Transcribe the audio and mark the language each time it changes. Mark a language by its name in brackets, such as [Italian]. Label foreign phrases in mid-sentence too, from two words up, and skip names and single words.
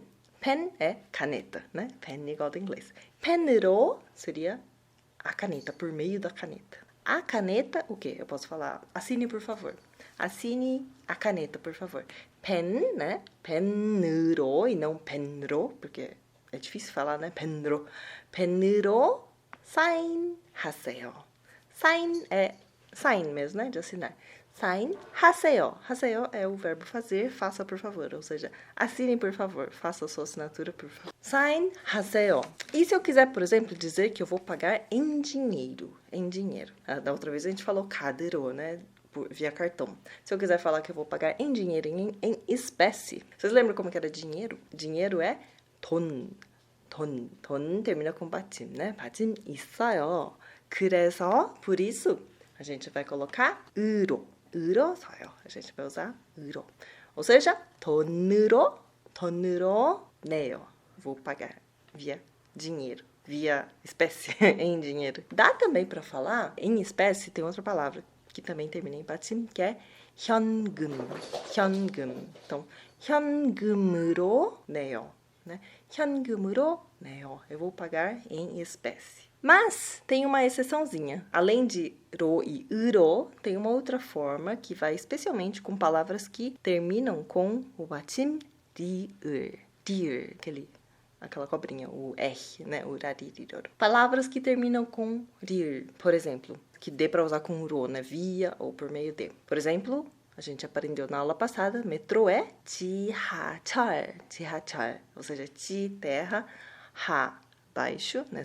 [Portuguese] Pen é caneta, né? Pen igual do inglês. Pen으로 seria a caneta, por meio da caneta. A caneta, o quê? Eu posso falar, assine por favor. Assine a caneta, por favor. Pen, né? 펜으로 e não 펜으로, porque é difícil falar, né? [Korean] 펜으로. 펜으로 사인하세요. [Portuguese] Sign é sign mesmo, né? De assinar. [Korean] 사인하세요. 하세요 [Portuguese] é o verbo fazer, faça por favor. Ou seja, assinem por favor, faça a sua assinatura por favor. [Korean] 사인하세요. [Portuguese] E se eu quiser, por exemplo, dizer que eu vou pagar em dinheiro? Em dinheiro. Da outra vez a gente falou 카드로, né? Via cartão. Se eu quiser falar que eu vou pagar em dinheiro, em espécie. Vocês lembram como que era dinheiro? Dinheiro é 돈. 돈 termina com 받침, né? [Korean] 받침 있어요. 그래서, [Portuguese] por isso, a gente vai colocar 으로서요. A gente vai usar 으로. Ou seja, [Korean] 돈으로 내요. [Portuguese] Vou pagar via dinheiro, via espécie, em dinheiro. Dá também para falar, em espécie, tem outra palavra que também termina em 받침, que é 현금. [Korean] Então, 현금으로 내요. Né? 현금으로 내요. [Portuguese] Eu vou pagar em espécie. Mas tem uma exceçãozinha. Além de ro e 으로, tem uma outra forma que vai especialmente com palavras que terminam com o [Korean] 받침 리을. [Portuguese] 리을, aquela cobrinha, o R, né? O raririro. Palavras que terminam com 리을, por exemplo, que dê para usar com ro, né? Via ou por meio de. Por exemplo, a gente aprendeu na aula passada, metrô é 지하철, ou seja, 지, terra, 하, baixo, né?